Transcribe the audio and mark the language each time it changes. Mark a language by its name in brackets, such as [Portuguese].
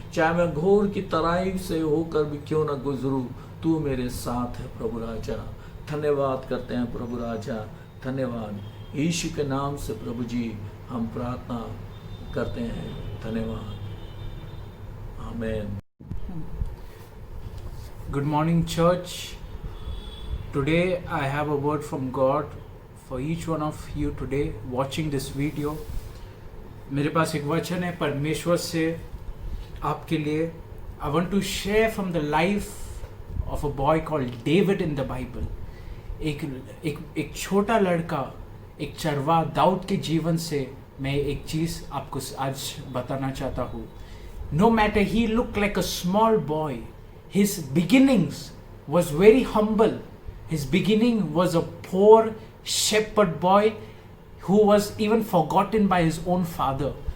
[Hindi] चाहे मैं घोर की तराई से होकर भी क्यों न गुजरूं, तू मेरे साथ है प्रभु राजा। धन्यवाद करते हैं प्रभु राजा, धन्यवाद। यीशु के नाम से प्रभु जी हम प्रार्थना करते हैं, धन्यवाद, आमीन। [English] Good morning, church. Today I have a word from God for each one of you today watching this video. [Hindi] मेरे पास एक वचन है परमेश्वर से आपके लिए. [English] I want to share from the life of a boy called David in the Bible. [Hindi] एक छोटा लड़का, एक चरवा दाऊद के जीवन से मैं एक चीज़ आपको आज बताना चाहता हूँ. [English] No matter he looked like a small boy, his beginnings was very humble. His beginning was a poor shepherd boy who was even forgotten by his own father.